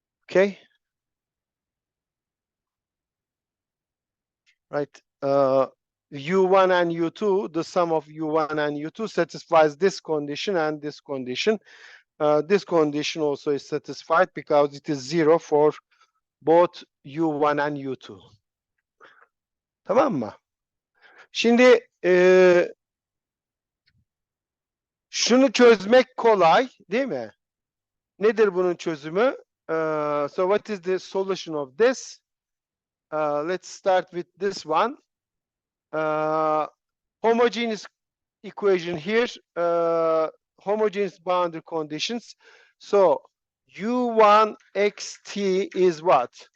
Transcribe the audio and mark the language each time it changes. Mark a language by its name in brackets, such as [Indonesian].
[English] Okay, right? U1 and U2, the sum of U1 and U2 satisfies this condition and this condition. This condition also is satisfied because it is 0 for both U1 and U2. [Turkish] Tamam mı? Şimdi şunu çözmek kolay, değil mi? Nedir bunun çözümü? [English] So what is the solution of this? Let's start with this one. Homogeneous equation here, homogeneous boundary conditions. So U1 xt is what?